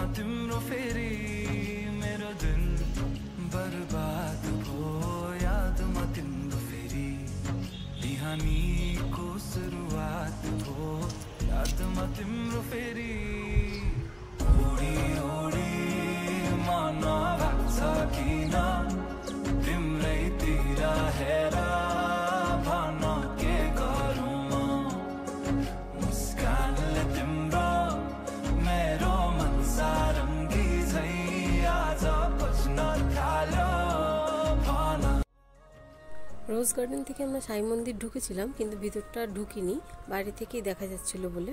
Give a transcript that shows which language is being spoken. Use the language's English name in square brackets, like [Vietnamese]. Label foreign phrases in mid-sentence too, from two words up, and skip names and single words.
[Nepali] तिम्रो फेरि मेरो दिन बर्बाद भयो यादमा तिम्रो फेरि बिहानीको सुरुवात भयो यादमा तिम्रो फेरि उडी उडी मन लाग्छ किन तिम्रैतिर हेर भन के गरौँ मुस्कानले तिम्रो मेरो मन सारङ्गी झै आज बज्न थाल्यो भन। [Bangla] রোজ গার্ডেন থেকে আমরা সাই মন্দির ঢুকেছিলাম, কিন্তু ভিতরটা ঢুকিনি, বাইরে থেকেই দেখা যাচ্ছিল বলে।